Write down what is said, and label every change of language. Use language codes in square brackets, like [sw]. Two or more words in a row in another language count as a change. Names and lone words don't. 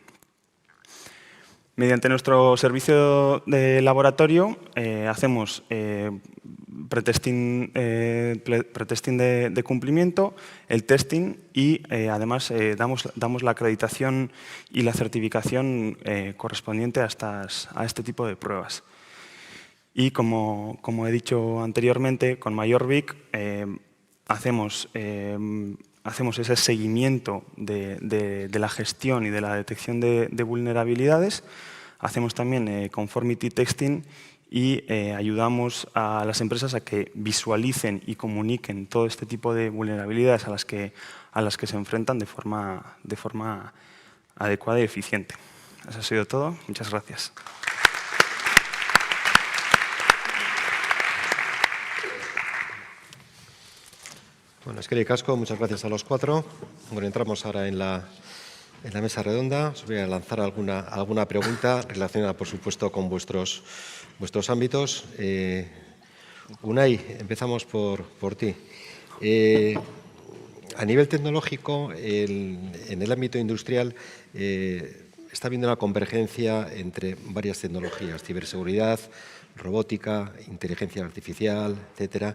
[es] Mediante nuestro servicio de laboratorio hacemos pretesting de cumplimiento, el testing y además damos la acreditación y la certificación correspondiente a este tipo de pruebas. Y como he dicho anteriormente, con mayorvic hacemos ese seguimiento de la gestión y de la detección de vulnerabilidades. Hacemos también [en] conformity testing [es] y ayudamos a las empresas a que visualicen y comuniquen todo este tipo de vulnerabilidades a las que se enfrentan de forma adecuada y eficiente. Eso ha sido todo. Muchas gracias. [eu] Bueno, eskerrik asko, [es] muchas gracias a los 4. Bueno, entramos ahora en la mesa redonda. Os voy a lanzar alguna pregunta relacionada, por supuesto, con vuestros ámbitos. Unai, empezamos por ti. A nivel tecnológico, en el ámbito industrial, está habiendo una convergencia entre varias tecnologías, ciberseguridad, robótica, inteligencia artificial, etcétera.